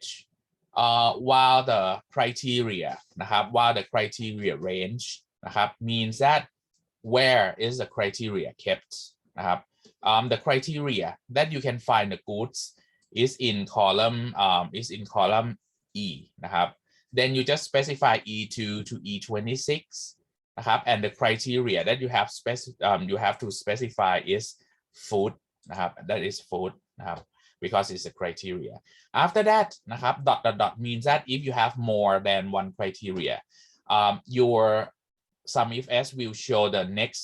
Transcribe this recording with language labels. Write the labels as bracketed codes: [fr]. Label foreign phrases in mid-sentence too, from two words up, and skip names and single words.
[en] While the criteria นะครับ while the criteria range นะครับ means that where is the criteria kept นะครับ the criteria that you can find the goods is in column E นะครับ then you just specify E2 to E26 นะครับ and the criteria that you have to specify is food นะครับ that is food นะครับ because it's a criteria. After that นะครับ dot means that if you have more than one criteria, your sum if s will show the next